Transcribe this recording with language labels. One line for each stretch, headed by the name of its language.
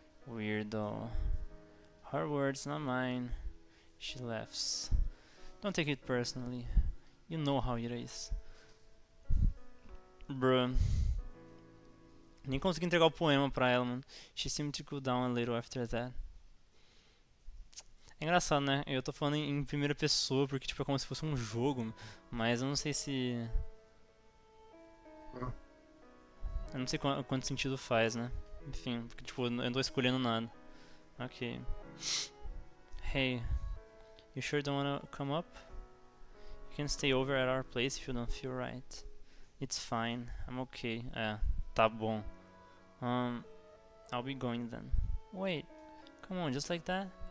English: Weirdo. Her words, not mine. She laughs. Don't take it personally. You know how it is. Bruh.
Portuguese: Nem consegui entregar o poema pra ela, mano.
English: She seemed to cool down a little after that.
Portuguese: É engraçado, né? Eu tô falando em primeira pessoa porque tipo, é como se fosse um jogo. Mas eu não sei se... Eu não sei quanto sentido faz, né? Enfim, porque tipo, eu não tô escolhendo nada.
English: Ok. Hey, you sure don't wanna come up? You can stay over at our place if you don't feel right. It's fine, I'm okay.
Portuguese: É, tá bom.
English: I'll be going then. Wait, come on, just like that?